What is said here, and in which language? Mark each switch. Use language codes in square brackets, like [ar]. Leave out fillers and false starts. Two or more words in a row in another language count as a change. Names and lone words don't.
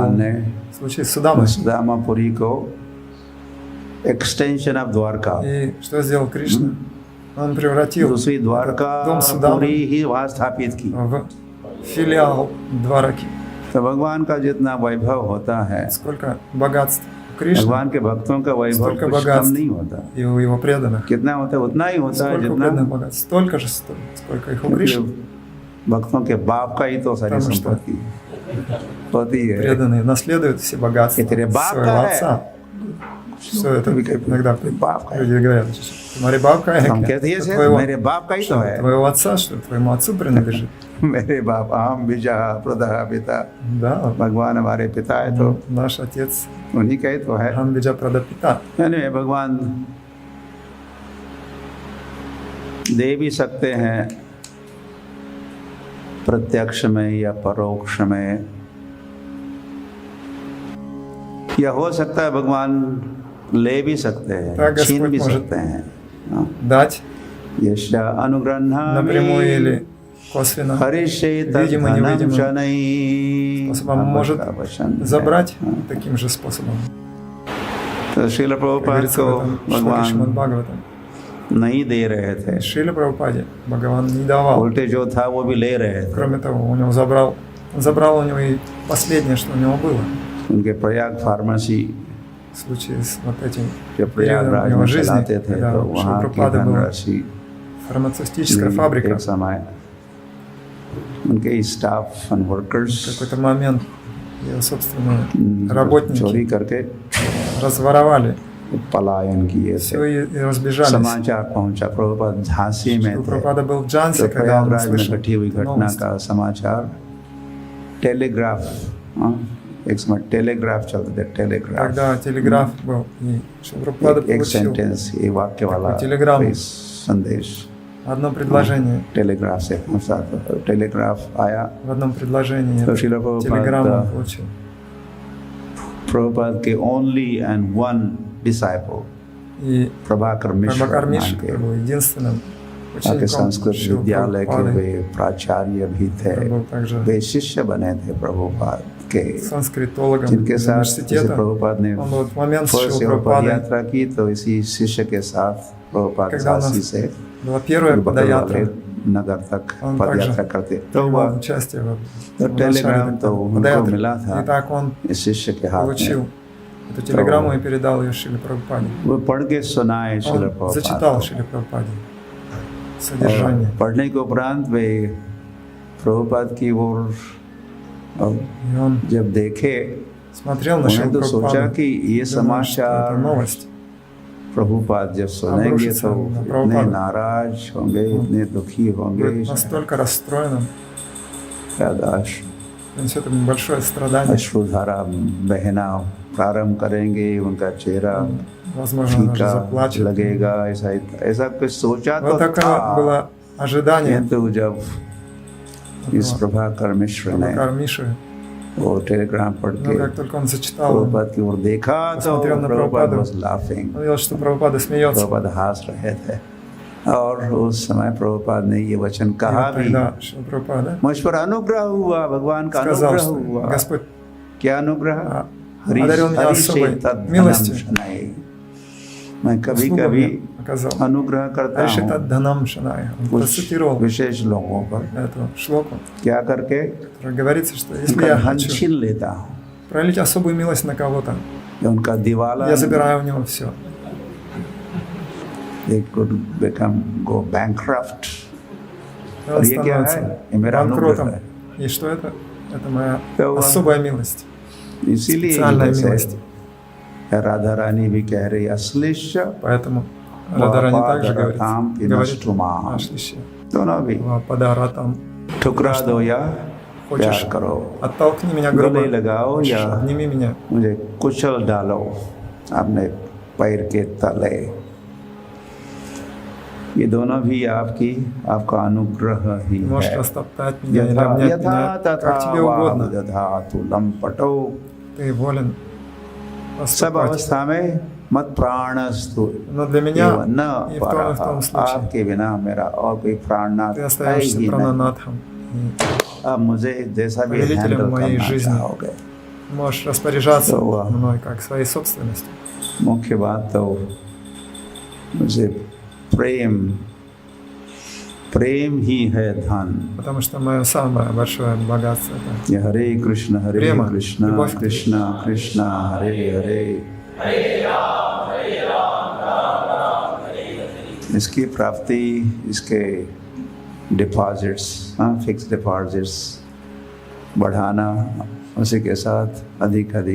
[hi] भगवान ने [ru] В случае с Судамой. [hi] सुदामापुरी को [en] extension of Dwarka [ru] И что сделал Кришна? Он превратил [hi] दूसरी [ru] этот [hi] द्वारका [ru] дом [hi] पूरी [ru] Судамы [hi] ही वहाँ स्थापित की [ru] в филиал Двараки. [hi] तो भगवान का जितना वैभव होता है [ru] Сколько богатств у Кришны [hi] भगवान के भक्तों का वैभव [ru] Столько [hi] कुछ कम [ru] богатств. [hi] नहीं होता [ru] и у его преданных. [hi] कितना होता है उतना ही होता है [ru] Сколько у [hi] जितना [ru] преданных богатств? Столько же, сколько их у Кришны. [hi] भक्तों के बाप का ही तो सारी [ru] Потому что [hi] संपत्ति होती है। [ru] преданные наследуют все богатства [hi] ये तेरे बाप [ru] своего [hi] का है। [ru] отца. Все это иногда [hi] बाप का है। [ru] люди говорят, [hi] तुम्हारे बाप का है हम क्या? कहते हैं [ru] Это [hi] "से [ru] твоего, [hi] मेरे बाप का ही तो [ru] что, [hi] है। [ru] твоего отца, что твоему отцу принадлежит. [hi] मेरे बाप आम बीजा प्रदा पिता, [ru] Да, [hi] भगवान हमारे पिता है तो [ru] наш отец [hi] उन्हीं का ही तो है। [sa] Ram Bija Pradapita. [hi] यानी भगवान दे भी सकते हैं प्रत्यक्ष में या परोक्ष में, या हो सकता है भगवान ले भी सकते हैं, [ru] Так [hi] छीन [ru] Господь [hi] भी [ru] может [hi] सकते हैं। हाँ। [ru] дать [sa] यश [ru] напрямую [sa] अनुग्रह [ru] или косвенно, [sa] हरिषे [ru] видимо, невидимо, [sa] शनै [ru] способом может забрать таким же способом. [hi] तो श्रील [ru] Как [hi] प्रभुपाद [ru] говорится [hi] को [ru] в этом шлоке Шримад [hi] भगवान [ru] Бхагаватам. [hi] नहीं दे रहे थे, [ru] Шриле Прабхупаде Бхагаван не давал. [hi] उल्टे जो था वो भी ले रहे थे। [ru] Кроме того, он забрал у него и последнее, что у него было. [hi] उनके प्रयाग फार्मेसी [ru] В случае с вот этим [hi] जब [ru] периодом [hi] प्रयागराज [ru] его [hi] में [ru] жизни, [hi] चलाते थे [ru] когда [hi] तो [ru] у Шрила [hi] वहाँ की [ru] Прабхупады была [hi] धनराशि [ru] фармацевтическая фабрика. [hi] एक समय उनके [en] staff and [ru] В [hi] वर्कर्स [ru] какой-то момент ее собственные работники [hi] चोरी करके [ru] разворовали [hi] पलायन किए [ru] все [hi] थे। [ru] и разбежались. [hi] समाचार पहुंचा, प्रभुपाद झांसी में [ru] Шрила [hi] थे, [ru] Прабхупада был в [hi] तो [ru] Джансе, когда он [hi] प्रयागराज में [ru] услышал [hi] घटी हुई [ru] эту [hi] घटना [ru] новость. [hi] का समाचार टेलीग्राफ, एक समय टेलीग्राफ चलते थे, टेलीग्राफ [ru] Когда телеграф был, и Шрила Прабхупада [hi] एक [ru] получил [hi] सेंटेंस, एक वाक्य वाला टेलीग्राम। कोई संदेश [ru] одно предложение. [hi] टेलीग्राफ से पहुंचा, तो टेलीग्राफ आया [ru] В одном предложении [hi] तो श्रील [ru] телеграмму [hi] प्रभुपाद [ru] получил. [hi] प्रभुपाद के [en] only and one disciple [ru] И [hi] प्रभाकर मिश्र [ru] Прабхакар [hi] नाम [ru] Мишра [hi] के [ru] был единственным [hi] आके [ru] учеником [hi] संस्कृत [ru] Шрилы [hi] विद्यालय के [ru] Прабхупады. [hi] वे प्राचार्य भी थे, [ru] Он был также [hi] वे शिष्य बने थे प्रभुपाद के, [ru] санскритологом [hi] जिनके [ru] из [hi] साथ जैसे [ru] университета. [hi] प्रभुपाद ने [ru] Он вот в момент [hi] फर्स्ट [ru] Шрилы [hi] ईयर पद [ru] Прабхупады, [hi] यात्रा की तो इसी शिष्य के साथ प्रभुपाद [ru] когда у [hi] झांसी [ru] нас [hi] से [ru] была первая [hi] बकल वाले [ru] подоятра, [hi] नगर तक [ru] он [hi] पद [ru] также [hi] यात्रा करते, तो [ru] принимал [hi] वह [ru] участие [hi] तो [ru] в [hi] टेलीग्राम [ru] начале [hi] तो उनको [ru] подоятры. [hi] मिला था [ru] И так он [hi] इस शिष्य के हाथ [ru] получил [hi] में, [ru] эту телеграмму и передал ее Шриле Прабхупаде. [hi] वो पढ़ के सुनाए श्रील [ru] Он [hi] प्रभुपाद [ru] зачитал [hi] को। [ru] Шриле Прабхупаде содержание. [hi] पढ़ने के उपरांत वे प्रभुपाद की ओर [ru] И он [hi] जब देखे, [ru] смотрел на [hi] उन्हें [ru] Шрилу [hi] तो सोचा [ru] Прабхупаду, [hi] कि ये [ru] думал, что это [hi] समाचार [ru] новость. [hi] प्रभुपाद जब सुनेंगे [ru] обрушится [hi] तो [ru] на [hi] इतने [ru] Прабхупаду. [hi] नाराज होंगे, इतने दुखी होंगे, [ru] Будет настолько расстроенным, [hi] शायद [ru] принесет ему большое страдание. [hi] अश्रुधारा बहना प्रारंभ करेंगे, उनका चेहरा [ru] Возможно, он даже [hi] फीका [ru] заплачет. [hi] लगेगा, ऐसा कुछ सोचा [ru] Вот [hi] तो [ru] такое [hi] था, [ru] было ожидание [hi] किंतु जब इस [ru] этого [hi] प्रभाकर मिश्र ने [ru] Прабхакар Миши. [hi] वो टेलीग्राम पढ़ [ru] Но [hi] के [ru] как только он зачитал, [hi] प्रभुपाद की ओर देखा तो [ru] посмотрел на [hi] प्रभुपाद [ru] Прабхупаду. [en] was laughing, [ru] он видел, что Прабхупада смеется. [hi] प्रभुपाद हंस रहे थे, और उस समय प्रभुपाद ने ये वचन [ru] И [hi] कहा [ru] вот [hi] भी, [ru] тогда Шрила Прабхупада [hi] मुझ पर अनुग्रह हुआ, भगवान का [ru] сказал, [hi] अनुग्रह [ru] что [hi] हुआ। [ru] Господь [hi] क्या अनुग्रह? [ru] одарил меня особой милостью. [hi] मैं कभी [ru] услугу [hi] कभी [ru] мне оказал. [hi] अनुग्रह करता [ru] Решит [hi] हूँ [ru] от Дhanам Шанай. Он [hi] कुछ [ru] процитировал [hi] विशेष लोगों पर, [ru] эту шлоку, [hi] क्या करके [ru] в которой говорится, что если [hi] उनका [ru] я [hi] धन [ru] хочу [hi] छीन लेता हूँ, [ru] пролить особую милость на кого-то, [hi] या उनका दिवाला, [ru] я забираю у него все. [en] they could go bankrupt. [ru] И [hi] और [ru] он [hi] ये क्या है? [ru] становится [hi] ये मेरा अनुग्रह [ru] банкротом. [hi] है। [ru] И что это? Это моя [hi] तो वह- [ru] особая милость. [hi] इसीलिए [ru] Специальная [hi] जैसे [ru] милость. [hi] राधा रानी भी कह रही अश्लिष्य [ru] Поэтому Радарани также говорит говорит о шлище. [hi] दोनों भी [ru] Падаратам. [hi] ठुकरा दो या प्यार [ru] Хочешь, [hi] करो, [ru] оттолкни меня [hi] गले [ru] грубо, [hi] लगाओ [ru] хочешь, [hi] या [ru] обними меня. [hi] मुझे कुचल डालो अपने पैर के तले, ये दोनों भी आपका अनुग्रह ही [ru] Можешь [hi] है। [ru] растоптать меня или [sa] यथा [ru] обнять [sa] यथा [ru] меня, [sa] तथा [ru] как тебе угодно. [sa] दधातु लंपटो, [ru] Ты волен [sa] सब [ru] поступать. [sa] अवस्था में मत प्राणस्तु [ru] Но для меня [sa] एवं न [ru] и в том [sa] परः, [ru] случае [hi] आपके बिना मेरा और कोई प्राणनाथ [ru] ты [hi] है [ru] остаешься [hi] ही नहीं। [ru] прананатхом. [hi] अब मुझे जैसा भी [ru] Повелителем [hi] हैंडल [ru] моей [hi] करना [ru] жизни. [hi] चाहोगे। [ru] Можешь распоряжаться [hi] तो वह- [ru] мной как своей собственностью. [hi] मुख्य बात तो मुझे प्रेम ही है धन। [ru] Потому что мое самое большое богатство это [hi] ये हरे कृष्ण प्रेम, कृष्ण [ru] любовь к [hi] कृष्ण कृष्ण हरे हरे, इसकी प्राप्ति, इसके [en] deposits, fix deposits [hi] बढ़ाना, उसी के साथ अधिक अधिक